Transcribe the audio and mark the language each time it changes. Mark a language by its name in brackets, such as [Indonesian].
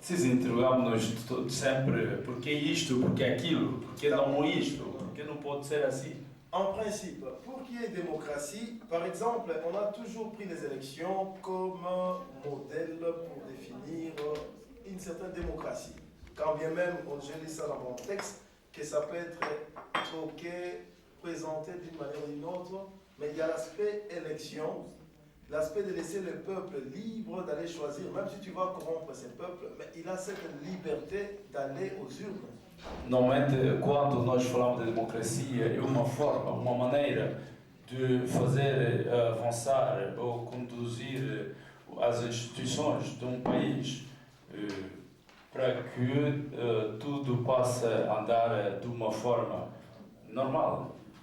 [Portuguese] Se interrogamos-nos sempre porque isto, porque aquilo, porque não isto, porque não pode ser assim. [French] En principe, pour qu'il y ait démocratie, par exemple, on a toujours pris les élections comme modèle pour définir une certaine démocratie. Quand bien même, j'ai lu ça dans mon texte, que ça peut être troqué, présenté d'une manière ou d'une autre, mais il y a l'aspect élection, l'aspect de laisser le peuple libre d'aller choisir, même si tu vas corrompre ce peuple, mais il a cette liberté d'aller aux urnes. [Portuguese] Normalmente, quando nós falamos de democracia, é uma forma, uma maneira de fazer avançar ou conduzir as instituições de um país para que tudo possa andar de uma forma normal.